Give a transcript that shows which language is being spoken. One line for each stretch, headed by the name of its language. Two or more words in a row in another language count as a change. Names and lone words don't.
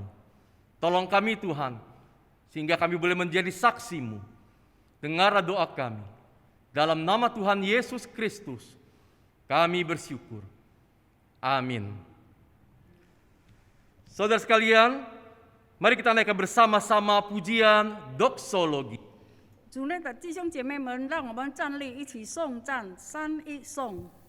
Indonesian: Tolong kami Tuhan, sehingga kami boleh menjadi saksi-Mu. Dengarlah doa kami. Dalam nama Tuhan Yesus Kristus, kami bersyukur. Amin. Saudara sekalian, mari kita naikkan bersama-sama pujian doksologi.
Chinese: 主内的弟兄姐妹们，让我们站立，一起颂赞3一颂。